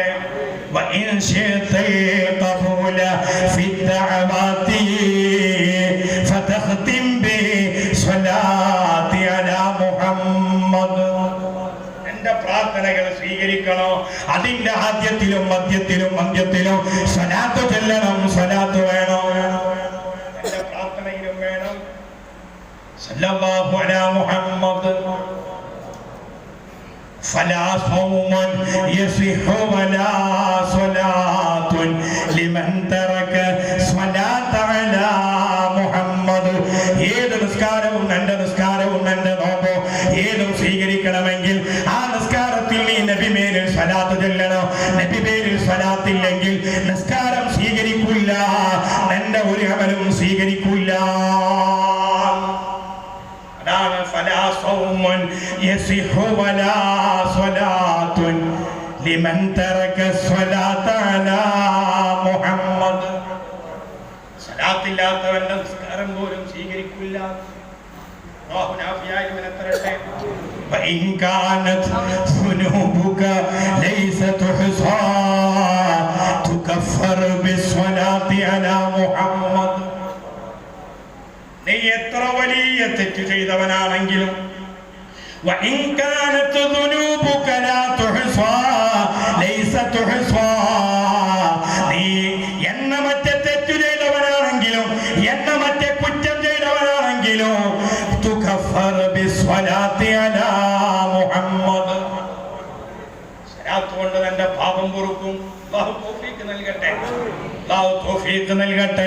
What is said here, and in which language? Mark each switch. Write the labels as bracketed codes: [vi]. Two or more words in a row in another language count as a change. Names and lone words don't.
[ar] وإن شئت قبول في دعواتي فاختم بصلاة على محمد. [ml] എന്റെ പ്രാർത്ഥനകൾ സ്വീകരിക്കണോ? അതിന്റെ ആദ്യത്തിലും മധ്യത്തിലും അന്ത്യത്തിലും സ്വലാത്ത് ചൊല്ലണം, സ്വലാത്ത് വേണം. എന്റെ പ്രാർത്ഥനയിലും വേണം [ar] صلى الله على محمد. فلا صوم يصح ولا صلاة لمن ترك صلاة على محمد. [ml] ഏത് നിസ്കാരവും എന്റെ നിസ്കാരവും എന്റെ നോമ്പോ ഏതും സ്വീകരിക്കണമെങ്കിൽ ആ നിസ്കാരത്തിൽ നീ നബി പേരിൽ സ്വലാത്ത് ചൊല്ലണം. നബി പേരിൽ സ്വലാത്തില്ലെങ്കിൽ നിസ്കാരം സ്വീകരിക്കില്ല, എന്റെ ഒരു അമലും സ്വീകരിക്കില്ല. [ar] فلا صوم يصح ولا صلاة لمن ترك الصلاة على محمد. [ml] صلاة ഇല്ലാത്തവന്റെ നിസ്കാരം പോലും സ്വീകരിക്കില്ല. അല്ലാഹു നാഫിയായി മനത്തരട്ടെ. [ar] وإن كانت ذنوبك ليس تحصى تكفر بالصلاة على محمد. [ml] നീ എത്ര വലിയ തെറ്റ് ചെയ്തവനാണെങ്കിലും [ar] وإن كانت ذنوبك لا تحصى ليس تحصى, [ml] നീ എണ്ണമറ്റ തെറ്റ് ചെയ്തവനാണെങ്കിലും എണ്ണമറ്റ കുറ്റം ചെയ്തവനാണെങ്കിലും [ar] تكفر بالصلاة على محمد, [ml] സ്വലാത്ത് കൊണ്ട് നിന്റെ പാപം പൊറുക്കും. അല്ലാഹു തൗഫീഖ് നൽകട്ടെ, അല്ലാഹു തൗഫീഖ് നൽകട്ടെ.